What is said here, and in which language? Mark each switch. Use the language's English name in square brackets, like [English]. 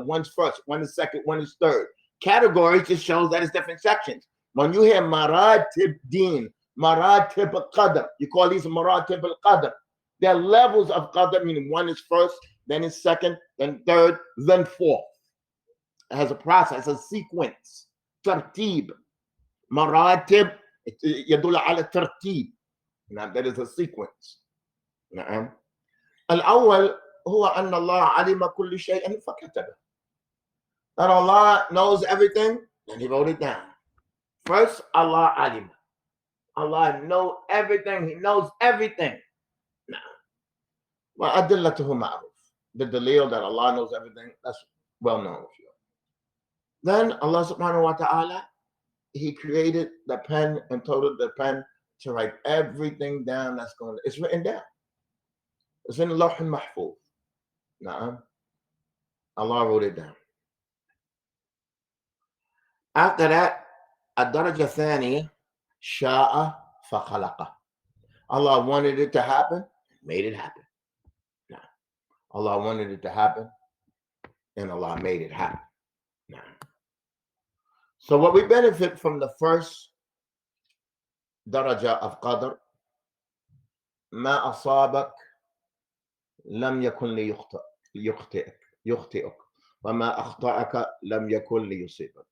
[English] One's first, one is second, one is third. Categories just shows that it's different sections. When you hear maratib din, maratib al-qadr, you call these maratib al-qadr. They're levels of qadr, meaning one is first, then is second, then third, then fourth. It has a process, a sequence. Tartib. [Arabic] Maratib يدل على الترتيب. [English] Now that is a sequence. [Arabic] الأول هو أن الله علم كل شيء فكتبه. [English] That Allah knows everything and He wrote it down. First, Allah alim. Allah knows everything. He knows everything. [Arabic] Now, وأدلته معروف. [English] The dalil that Allah knows everything, that's well known of you. Then Allah subhanahu wa ta'ala, He created the pen and told the pen to write everything down that's going. It's written down. It's in the Lawh al-Mahfuz. Now, Allah wrote it down. After that, [Arabic] الدرجة الثانية شاء فخلقه. [English] Allah wanted it to happen, made it happen. Now, Allah wanted it to happen, and Allah made it happen. Now, so what we benefit from the first daraja of qadr, [Arabic] ما أصابك لم يكن ليخطئك وما أخطأك لم يكن ليصيبك.